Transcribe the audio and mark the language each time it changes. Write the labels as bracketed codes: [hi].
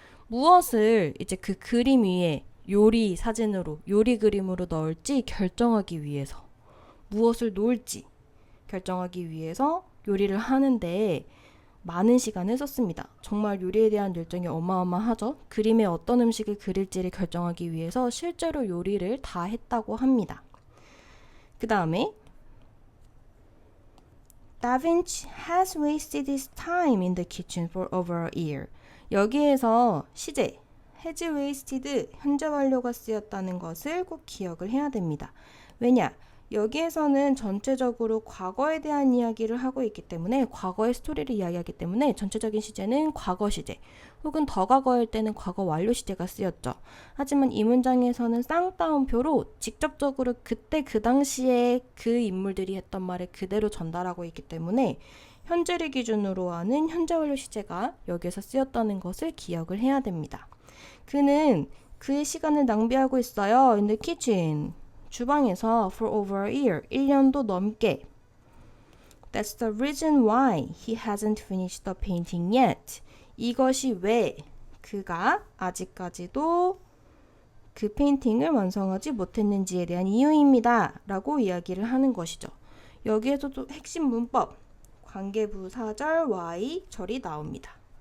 [ko] 무엇을 이제 그 그림 위에 요리 사진으로, 요리 그림으로 넣을지 결정하기 위해서 무엇을 놓을지 결정하기 위해서 요리를 하는데 많은 시간을 썼습니다. 정말 요리에 대한 열정이 어마어마하죠. 그림에 어떤 음식을 그릴지를 결정하기 위해서 실제로 요리를 다 했다고 합니다. 그 다음에 [en] Da Vinci has wasted his time in the kitchen for over a year. [ko] 여기에서 시제 [en] has wasted [ko] 현재 완료가 쓰였다는 것을 꼭 기억을 해야 됩니다. 왜냐? 여기에서는 전체적으로 과거에 대한 이야기를 하고 있기 때문에 과거의 스토리를 이야기하기 때문에 전체적인 시제는 과거 시제 혹은 더 과거일 때는 과거 완료 시제가 쓰였죠. 하지만 이 문장에서는 쌍따옴표로 직접적으로 그때 그 당시에 그 인물들이 했던 말을 그대로 전달하고 있기 때문에 현재를 기준으로 하는 현재 완료 시제가 여기에서 쓰였다는 것을 기억을 해야 됩니다. 그는 그의 시간을 낭비하고 있어요. [en] In the kitchen. [ko] 주방에서 [en] for over a year, [ko] 1년도 넘게. [en] That's the reason why he hasn't finished the painting yet. [ko] 이것이 왜 그가 아직까지도 그 페인팅을 완성하지 못했는지에 대한 이유입니다. 라고 이야기를 하는 것이죠. 여기에서도 핵심 문법, 관계부사절 y 절이 나옵니다.